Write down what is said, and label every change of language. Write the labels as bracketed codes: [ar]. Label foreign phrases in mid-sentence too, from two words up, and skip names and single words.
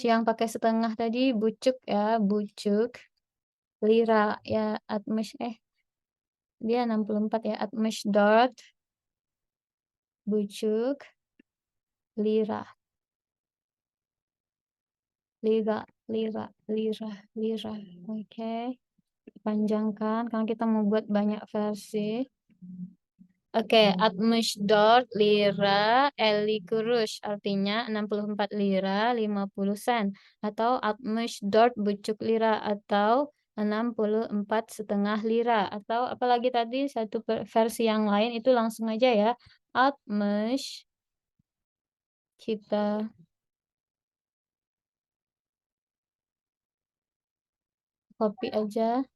[id] yang pakai setengah tadi bucuk ya, bucuk lira ya, 60 dia 64 ya, 64 bucuk lira. Lira. Oke. Panjangkan karena kita mau buat banyak versi. Oke, 64 lira 50 kuruş artinya 64 lira 50 sen atau 64 bucuk lira atau 64 setengah lira atau apalagi tadi satu versi yang lain itu langsung aja ya. 60 kita copy aja.